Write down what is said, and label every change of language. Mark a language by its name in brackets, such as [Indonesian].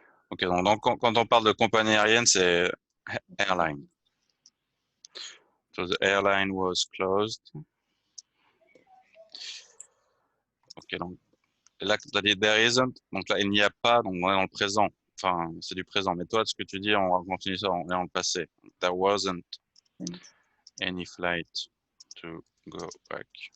[French] Ok, donc quand on parle de compagnie aérienne, c'est airline. [English] So the airline was closed. [French] Ok, donc là, tu as dit [English] there isn't, [French] donc là, il n'y a pas, donc on est dans le présent. Enfin, c'est du présent. Mais toi, ce que tu dis, on continue ça, on est dans le passé. [English] There wasn't any flight to go back.